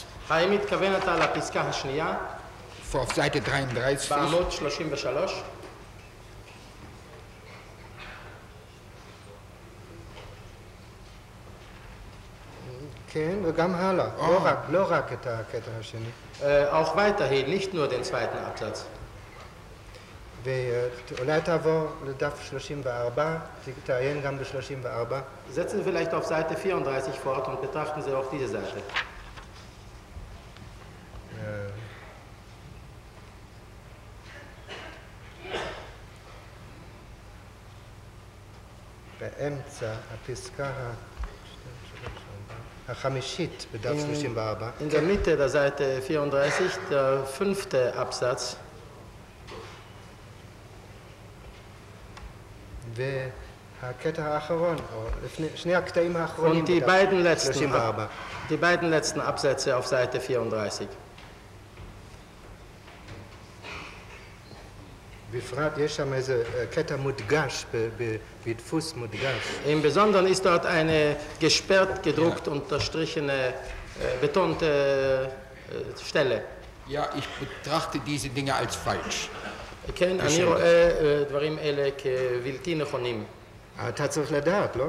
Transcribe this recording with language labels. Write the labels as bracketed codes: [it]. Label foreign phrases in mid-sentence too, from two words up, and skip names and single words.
[he] האם מתכוונת על הפסקה השנייה? [de] Auf Seite 33. [he] בעמוד 33. כן, וגם הלאה. לא רק את הקטע השני. [de] Auch weiterhin, nicht nur den zweiten Absatz. [he] ואולי תעבור לדף 34, תעיין גם ב-34. [de] Setzen Sie vielleicht auf Seite 34 fort und betrachten Sie auch diese Seite. [he] באמצע הפסקה החמישית בדף 34. [de] In der Mitte der Seite 34, der 5. Absatz. [he] והקטע האחרון, או שני הקטעים האחרונים [de] Und [he] בדף 34. [de] die beiden letzten Absätze auf Seite 34. [he] בפרט יש שם איזה קטע מודגש, בדפוס מודגש. [de] Im Besonderen ist dort eine gesperrt, gedruckt, unterstrichene, betonte Stelle. Ja, ich betrachte diese Dinge als falsch. [he] כן, אני רואה דברים אלה כבלתי נכונים. אתה צריך לדעת, לא?